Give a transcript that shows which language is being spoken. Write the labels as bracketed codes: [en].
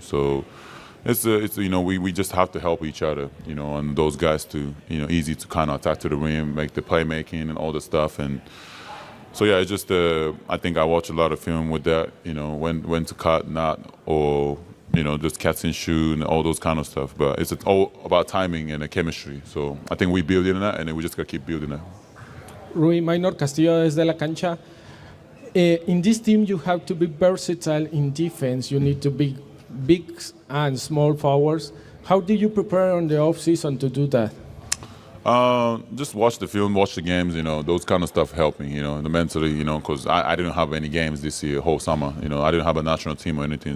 [en] So it's you know, we just have to help each other, you know, and those guys to, you know, easy to kind of attack to the rim, make the playmaking and all the stuff. And so yeah, it's just I think I watch a lot of film with that, you know, when to cut, not, or you know, just catch and shoot and all those kind of stuff. But it's all about timing and the chemistry. So I think we build in that, and then we just got to keep building that. [es] Rui, Minor Castillo desde la cancha. [en] In this team, you have to be versatile in defense. You need to be big and small forwards. How did you prepare on the off-season to do that? Just watch the film, watch the games, you know, those kind of stuff help me, you know, the mentally, you know, because I didn't have any games this year, whole summer, you know, I didn't have a national team or anything.